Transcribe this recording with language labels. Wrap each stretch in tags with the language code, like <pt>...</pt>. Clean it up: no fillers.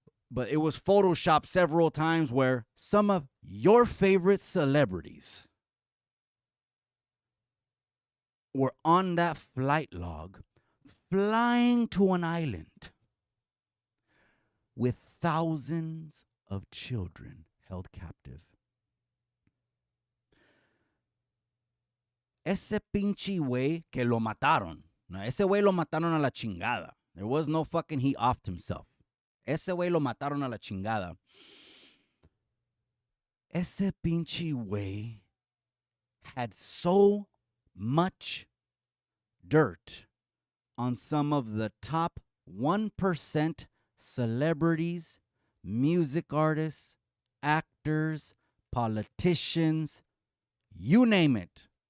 <en>But it was photoshopped several times where some of your favorite celebrities were on that flight log flying to an island with thousands of children held captive.</en> <es>Ese pinche güey que lo mataron. No, ese güey lo mataron a la chingada.</es> <en>There was no fucking he offed himself.</en> <es>Ese güey lo mataron a la chingada. Ese pinche güey</es> <en>had so much dirt on some of the top 1% celebrities, music artists, actors, politicians, you name it.</en>